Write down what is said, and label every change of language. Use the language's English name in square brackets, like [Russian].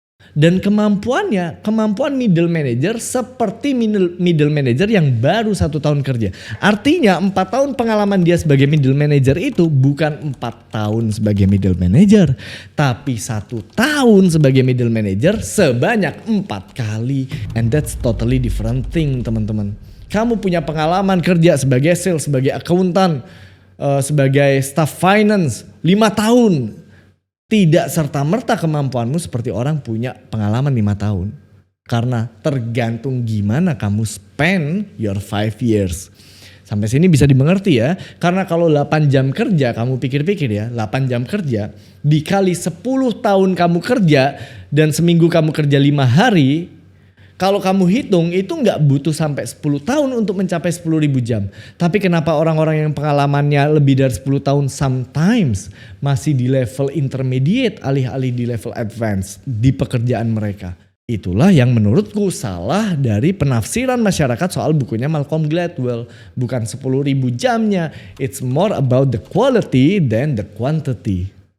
[Indonesian] Dan kemampuan middle manager seperti middle manager yang baru 1 tahun kerja. Artinya 4 tahun pengalaman dia sebagai middle manager itu bukan 4 tahun sebagai middle manager. Tapi 1 tahun sebagai middle manager sebanyak 4 kali. [English] And that's totally different thing [Indonesian] teman-teman. Kamu punya pengalaman kerja sebagai sales, sebagai akuntan, sebagai staff finance 5 tahun. Tidak serta-merta kemampuanmu seperti orang punya pengalaman 5 tahun. Karena tergantung gimana kamu [English] spend your 5 years. [Indonesian] Sampai sini bisa dimengerti ya. Karena kalau 8 jam kerja, kamu pikir-pikir ya, 8 jam kerja dikali 10 tahun kamu kerja dan seminggu kamu kerja 5 hari, kalau kamu hitung itu nggak butuh sampai 10 tahun untuk mencapai 10.000 jam. Tapi kenapa orang-orang yang pengalamannya lebih dari 10 tahun sometimes masih di level intermediate alih-alih di level advance di pekerjaan mereka? Itulah yang menurutku salah dari penafsiran masyarakat soal bukunya Malcolm Gladwell. Bukan 10.000 jamnya, [English] it's more about the quality than the quantity.